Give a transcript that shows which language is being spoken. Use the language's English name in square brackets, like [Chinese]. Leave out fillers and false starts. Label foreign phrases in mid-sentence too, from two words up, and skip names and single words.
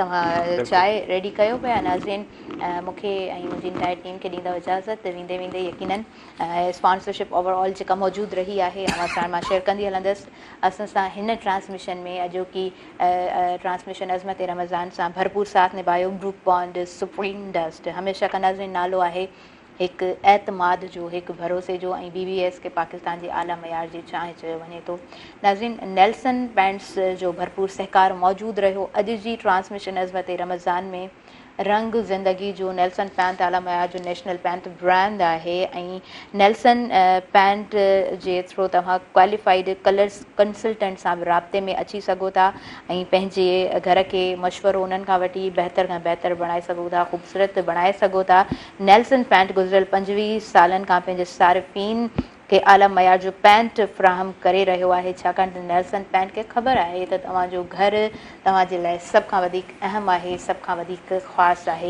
[Sindhi] तव्हां चांहि रेडी कयो पिया नाज़रीन। मूंखे ऐं मुंहिंजी [English] entire team [Sindhi] खे ॾींदव इजाज़त वेंदे वेंदे यकीनन [English] sponsorship overall [Sindhi] जेका मौजूदु रही आहे अवां सां मां शेयर कंदी हलंदसि। असां सां हिन ट्रांसमिशन में अॼोकी ट्रांसमिशन अज़मत रमज़ान सां भरपूर साथ निभायो ग्रुप बॉन्ड सुप्रीम डस्ट। हमेशह का नाज़रीन नालो आहे हिकु एतमाद जो, हिकु भरोसे जो, ऐं BBS खे पाकिस्तान जी आला मयार जी चांहि चयो वञे थो। नाज़रीन नेल्सन पैंट्स जो भरपूर सहकार मौजूदु रहियो अॼु जी ट्रांसमिशन अज़मत रमज़ान में। रंग ज़िंदगी जो नेल्सन पैंट आला मयार जो [English] national paint brand [Sindhi] आहे ऐं नेल्सन पैंट जे थ्रू तव्हां [English] qualified colours consultant [Sindhi] सां बि राब्ते में अची सघो था ऐं पंहिंजे घर खे मशवरो उन्हनि खां वठी बहितर खां बहितर बणाए सघो था, ख़ूबसूरत बणाए सघो था। नेल्सन पैंट गुज़िरियल 25 सालनि खां पंहिंजे सारिफ़ीन खे आला मयार जो पैंट फ़राहम करे रहियो आहे, छाकाणि त नेल्सन पैंट खे ख़बर आहे त तव्हांजो घरु तव्हांजे लाइ सभ खां वधीक अहम आहे, सभ खां वधीक ख़ासि आहे।